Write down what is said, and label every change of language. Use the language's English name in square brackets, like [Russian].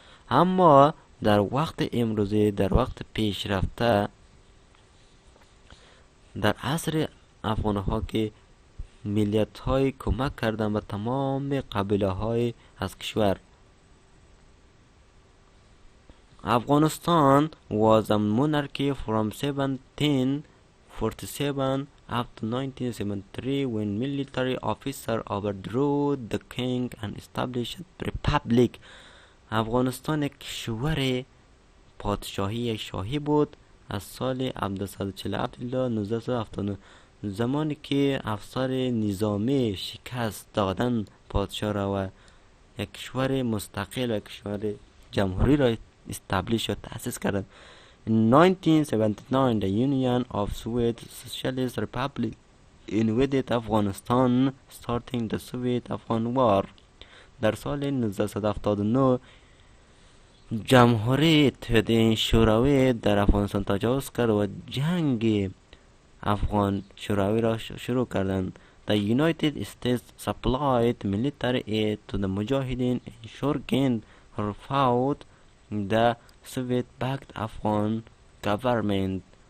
[Persian] اما در وقت امروزی، در وقت پیشرفته، در عصر افغان ها که ملیت های کمک کردن به تمام قبیله های از کشور. [English] Afghanistan was a monarchy from 1747 up to 1973 when military officers overthrew the king and established a republic. [Persian] افغانستان یک کشور پادشاهی شاهی بود از سال 1247 الی 1979، زمانی که افسر نظامی شکست دادن پادشاه را و یک کشور مستقل و یک کشور جمهوری را استابلیش و تأسیس کردند. [English] In 1979 the Union of Soviet Socialist Republic invaded Afghanistan starting the Soviet-Afghan War. [Persian] در سال 1979 جمهوری اتحادیه شوروی در افغانستان تجاوز کرد و جنگ افغان شوروی را شروع کردند. [English] The United States supplied military aid to the Mujahideen insurgents who fought the Soviet-backed Afghan government.